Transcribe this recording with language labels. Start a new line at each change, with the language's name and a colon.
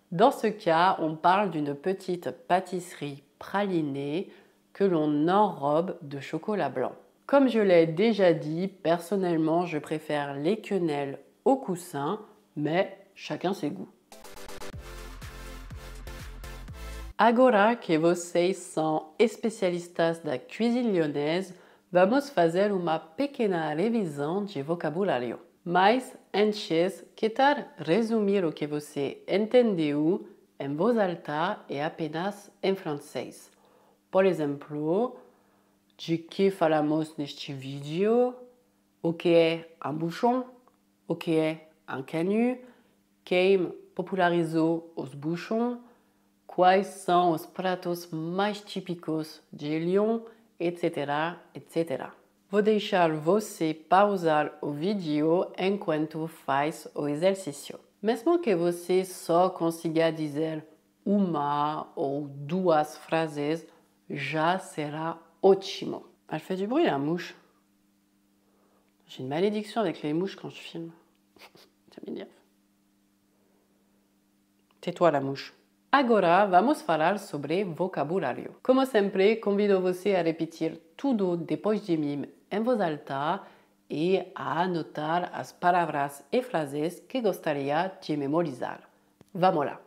French: Dans ce cas, on parle d'une petite pâtisserie pralinée que l'on enrobe de chocolat blanc. Comme je l'ai déjà dit, personnellement, je préfère les quenelles au coussin, mais chacun ses goûts.
Portuguese: Agora que vocês são especialistas da cuisine lyonnaise, vamos fazer uma pequena revisão de vocabulário. Mas antes, que tal resumir o que você entendeu em voz alta e apenas em francês? Por exemplo, de que falamos neste vídeo? O que é um bouchon? O que é um canut? Quem popularizou os bouchons? Quais são os pratos mais típicos de Lyon, etc, etc. Vou deixar você pausar o vídeo enquanto faz o exercício. Mesmo que você só consiga dizer uma ou duas frases, já será ótimo.
French: Elle fait du bruit, la mouche. J'ai une malédiction avec les mouches quand je filme. Ça m'énerve. Tais-toi, la mouche.
Portuguese: Agora vamos falar sobre vocabulário. Como sempre, convido você a repetir tudo depois de mim em voz alta e a anotar as palavras e frases que gostaria de memorizar. Vamos lá.